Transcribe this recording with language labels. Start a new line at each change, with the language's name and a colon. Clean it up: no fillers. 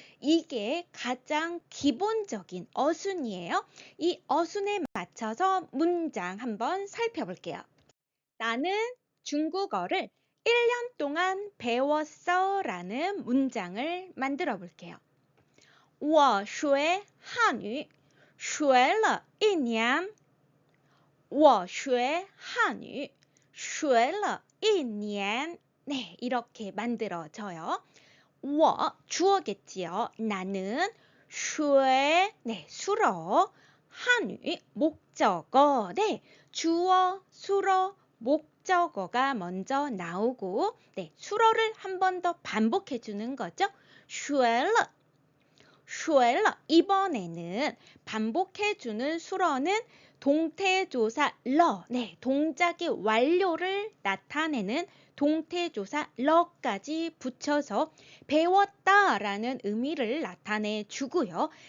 Korean: 이게 가장 기본적인 어순이에요. 이 어순에 맞춰서 문장 한번 살펴볼게요. 나는 중국어를 1년 동안 배웠어 라는 문장을 만들어 볼게요.
Chinese: 我学汉语学了一年我学汉语学了一年
Korean: 네, 이렇게 만들어져요. 我 주어겠지요. 나는 学 네, 수어 한유 목적어 네, 주어, 수어, 목적어가 먼저 나오고 네, 수어를 한 번 더 반복해 주는 거죠. 学了 이번에는 반복해 주는 수어는 동태조사 러, 네, 동작의 완료를 나타내는 동태조사 러까지 붙여서 배웠다라는 의미를 나타내 주고요.